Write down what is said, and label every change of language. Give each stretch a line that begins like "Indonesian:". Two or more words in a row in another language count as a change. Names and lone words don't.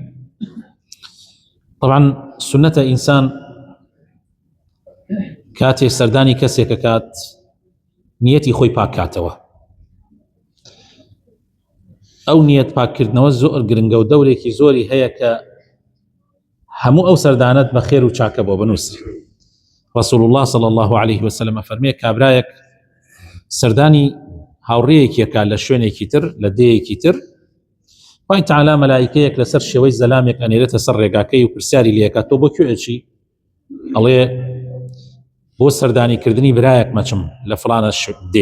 Central Kurdish: طبعا سنەتە ئینسان کاتێ سەردانی کەسێکە کات نیەتی خۆی پاک کاتەوە. ئەو نیەت پاککردنەوە زۆر گرنگە و دەورێکی زۆری هەیە کە هەموو ئەو سەردانەت بە خێر و چاکە بۆ بنووسری.
Arabic: رسول الله صلی الله عليه وسلم
Central Kurdish: فەرمێ کابرایەک سەردانی هاوڕێیەکێکە لە شوێنێکی تر، لە دێیەکی تر، خوای تەعالی مەلایکەیەک لەسەر شێوەی زەلامێک ئەنێرێتە سەر ڕێگاکەی و پرسیاری لێکات تۆ بۆ کوێچی؟ ئەڵێ بۆ سەردانیکردنی برایەک مەچم لە فڵانە دێ.